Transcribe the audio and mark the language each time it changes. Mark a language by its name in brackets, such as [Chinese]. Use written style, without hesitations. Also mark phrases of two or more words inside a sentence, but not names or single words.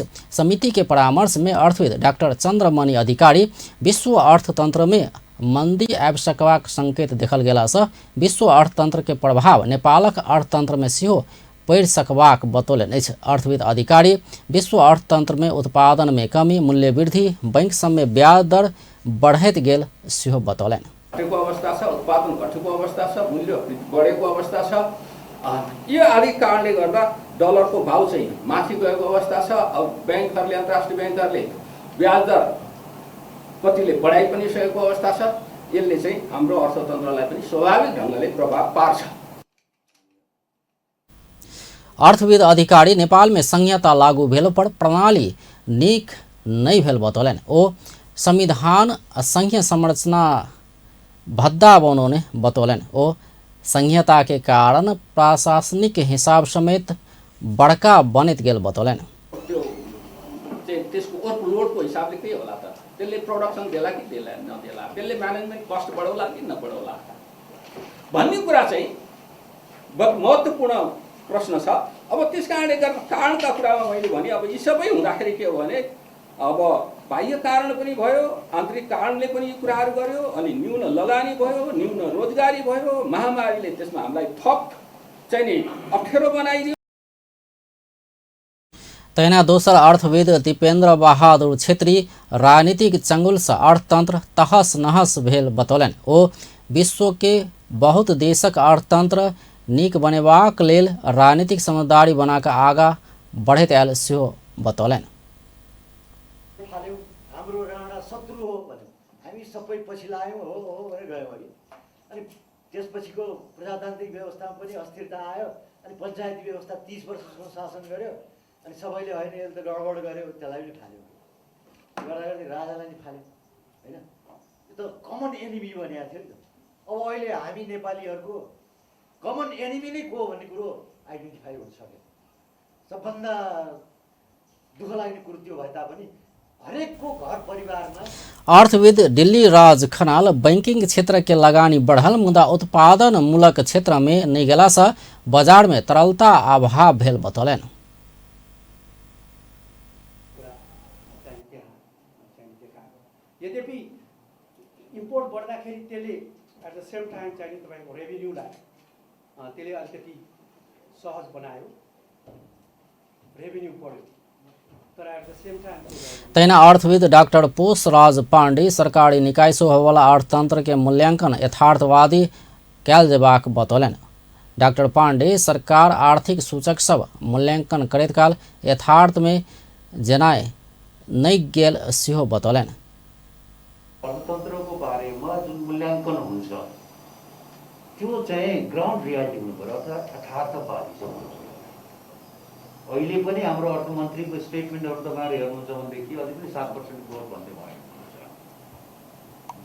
[Maithili] समिति के परामर्श में अर्थविद डॉक्टर चंद्रमणि अधिकारी विश्व अर्थतंत्र में मंदी आबि सकबाक संकेत देखल गेला से विश्व अर्थतंत्र के प्रभाव नेपालक अर्थतंत्र में सेहो पड़ि सकबाक बतौलनि अछि। अर्थविद अधिकारी विश्व अर्थतंत्र में उत्पादन में कमी, मूल्य वृद्धि, बैंक सब में ब्याज दर बढ़ैत गेल सेहो बतौलनि। [Nepali] घटेको अवस्था छ, उत्पादन घटेको अवस्था छ, मूल्य बढेको अवस्था छ। यो आदि कारणले गर्दा डलरको भाव चाहिँ माथि गएको अवस्था छ। अब बैंकहरूले, अन्तर्राष्ट्रिय बैंकहरूले ब्याज दर कतिले बढाइ पनि सकेको अवस्था छ। यसले चाहिँ हाम्रो अर्थतन्त्रलाई पनि स्वाभाविक ढङ्गले प्रभाव पार्छ। [Maithili] अर्थविद अधिकारी नेपाल में संहिता लागू भेल पर प्रणाली नीक नहीं भेल बतौलनि। ओ संविधान संघीय संरचना भद्दा बनौने बतौलनि। ओ संहिता के कारण प्रशासनिक हिसाब समेत बड़का बनैत गेल बतौलनि। [Nepali] त्यसको ओभरलोडको हिसाबले के होला त? त्यसले प्रोडक्सन देला कि देला नदेला, त्यसले [English] management cost [Nepali] बढाउला कि नबढाउला भन्ने कुरा चाहिँ महत्त्वपूर्ण प्रश्न छ। अब त्यस कारणले गर्दा कारणका कुरामा मैले भने अब यी सबै हुँदाखेरि के हो भने अब बाह्य कारण पनि भयो, आन्तरिक कारणले पनि यी कुराहरू गर्यो, अनि न्यून लगानी भयो, न्यून रोजगारी भयो, महामारीले त्यसमा हामीलाई थप चाहिँ नि अप्ठ्यारो बनाइदियो। [Maithili] तैना दोसर अर्थविद दीपेन्द्र बहादुर छेत्री राजनीतिक चंगुल से अर्थतंत्र तहस नहस भेल बतौलनि। ओ विश्व के बहुत देशक अर्थतंत्र नीक बनेबाक लेल राजनीतिक समझदारी बना के आगा बढ़ैत आयल सेहो बतौलनि। [Nepali] हाम्रो राणा शत्रु हो भने हामी सबै पछि लाग्यौँ हो भनेर गयौँ अघि। अनि त्यसपछिको प्रजातान्त्रिक व्यवस्थामा पनि अस्थिरता आयो। अनि पञ्चायती व्यवस्था 30 वर्षसम्म शासन गर्यो। अनि सबैले होइन यसले त गडबड गर्यो, त्यसलाई पनि फाल्यो। गर्दा गर्दै राजालाई नि फाल्यो होइन। यो त [English] common enemy [Nepali] बनिएको थियो नि त। अब अहिले हामी नेपालीहरूको [English] common enemy [Nepali] नै को भन्ने कुरो आइडेन्टिफाई हुन सक्यो। सबभन्दा दुःख लाग्ने कुरो त्यो भए तापनि हरेकको घर परिवारमा [Maithili] अर्थविद दिल्ली राज खनाल बैंकिंग क्षेत्र के लगानी बढ़ल मुदा उत्पादन मूलक क्षेत्र में नहीं गेला से बाजार में तरलता अभाव भेल बतौलनि। [Nepali] यद्यपि इम्पोर्ट बढ्दाखेरि त्यसले [English] at the same time [Nepali] चाहिँ तपाईँको रेभिन्यूलाई त्यसले अलिकति सहज बनायो, रेभिन्यू बढ्यो। [English] तर at the same time [Maithili] तैना अर्थविद डॉक्टर पोषराज पाण्डे सरकारी निकाय से होवला अर्थतंत्र के मूल्यांकन यथार्थवादी कैल जेबाक बतौलनि। डॉक्टर पाण्डे सरकार आर्थिक सूचक सब मूल्यांकन करैत काल यथार्थ में जनाय नहीं गेल सेहो बतौलनि। [Nepali] अर्थतन्त्रको बारेमा जुन मूल्याङ्कन हुन्छ त्यो चाहिँ [English] ground reality [Nepali] हुनु पर्यो, अर्थात् यथार्थवादी चाहिँ हुनु पर्यो। अहिले पनि हाम्रो अर्थमन्त्रीको स्टेटमेन्टहरू तपाईँहरू हेर्नुहुन्छ भनेदेखि अझै पनि 7% ग्रोथ भन्दै भएको हुन्छ।